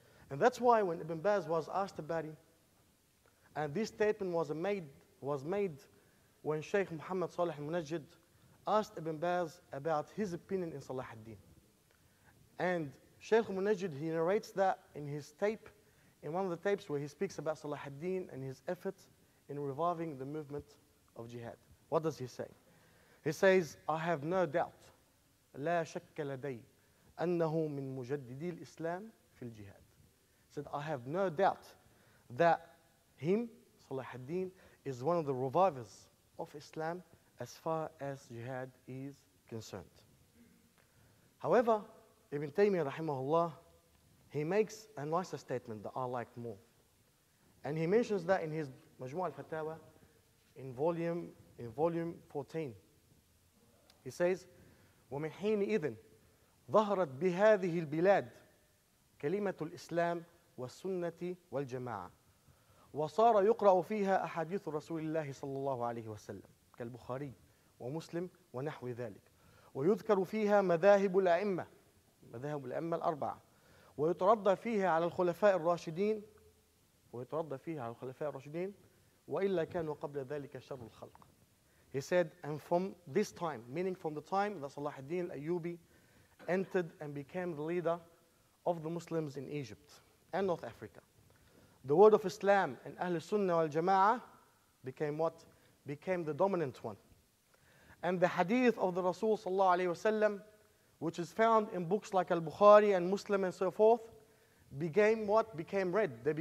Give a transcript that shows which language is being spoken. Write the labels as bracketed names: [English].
[English] And that's why when Ibn Baz was asked about it, and this statement was made when Sheikh Muhammad Salih al-Munajjid asked Ibn Baz about his opinion in Salahudeen. And Sheikh al-Munajjid, he narrates that in his tape, in one of the tapes where he speaks about Salahudeen and his effort in reviving the movement of jihad. What does he say? He says, I have no doubt, [Arabic] لا شك لدي أنه من مجددي الإسلام في الجهاد. [English] He said, I have no doubt that him, Salahudeen, is one of the revivers of Islam as far as jihad is concerned. However, Ibn Taymiyyah rahimahullah, he makes a nicer statement that I like more. And he mentions that in his Majmu' al-Fatawa in volume 14. He says, [Arabic] ومن حينئذ ظهرت بهذه البلاد كلمة الإسلام والسنة والجماعة وصار يقرأ فيها أحاديث رسول الله صلى الله عليه وسلم كالبخاري ومسلم ونحو ذلك ويذكر فيها مذاهب الأئمة الأربعة ويتردى فيها على الخلفاء الراشدين وإلا كانوا قبل ذلك شر الخلق. [English] He said, and from this time, meaning from the time that Salahudeen Ayyubi entered and became the leader of the Muslims in Egypt and North Africa, the word of Islam and Ahl Sunnah wal Jama'ah became what? Became the dominant one. And the hadith of the Rasul sallallahu alayhi wasallam, which is found in books like al-Bukhari and Muslim and so forth, became what? Became read.